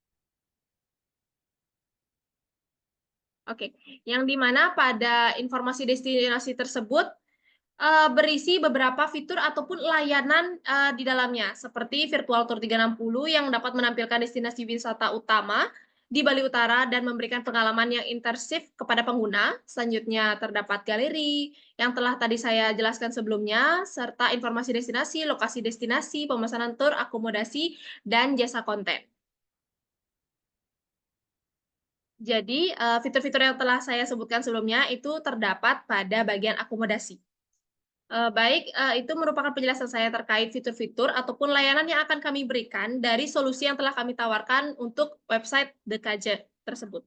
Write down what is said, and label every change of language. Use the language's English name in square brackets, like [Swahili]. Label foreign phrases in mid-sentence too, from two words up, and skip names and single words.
[Indonesian] Oke, yang dimana pada informasi destinasi tersebut berisi beberapa fitur ataupun layanan di dalamnya, seperti Virtual Tour 360 yang dapat menampilkan destinasi wisata utama di Bali Utara dan memberikan pengalaman yang imersif kepada pengguna. Selanjutnya terdapat galeri yang telah tadi saya jelaskan sebelumnya, serta informasi destinasi, lokasi destinasi, pemesanan tur, akomodasi, dan jasa konten. Jadi, fitur-fitur yang telah saya sebutkan sebelumnya itu terdapat pada bagian akomodasi. Baik, itu merupakan penjelasan saya terkait fitur-fitur ataupun layanan yang akan kami berikan dari solusi yang telah kami tawarkan untuk website DKJ tersebut.